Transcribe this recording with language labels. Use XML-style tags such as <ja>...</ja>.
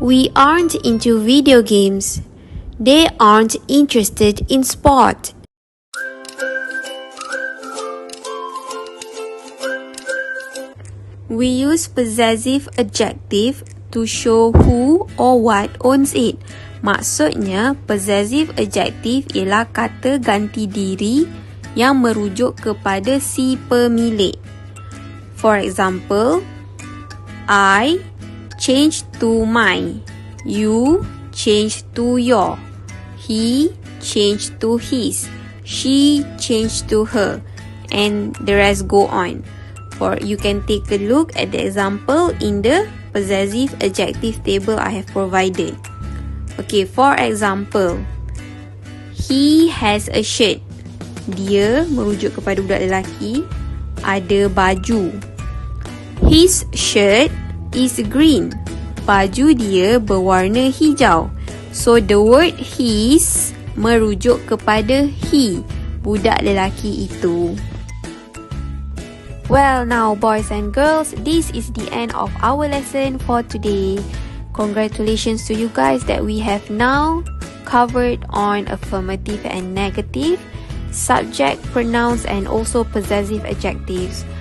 <en>We aren't into video games. They aren't interested in sport. We use possessive adjective to show who or what owns it.</en> <ms>Maksudnya, possessive adjective ialah kata ganti diri yang merujuk kepada si pemilik.</ms> <en>For example, I change to my. You change to your. He changed to his. She changed to her. And the rest go on. Or you can take a look at the example in the possessive adjective table I have provided. Okay, for example, he has a shirt.</en> <ms>Dia merujuk kepada budak lelaki, ada baju.</ms> <en>His shirt is green.</en> <ms>Baju dia berwarna hijau.</ms> <en>So the word his</en> <ms>merujuk kepada he, budak lelaki itu.</ms> <en>Well, now boys and girls, this is the end of our lesson for today. Congratulations to you guys that we have now covered on affirmative and negative, subject, pronouns, and also possessive adjectives.</en>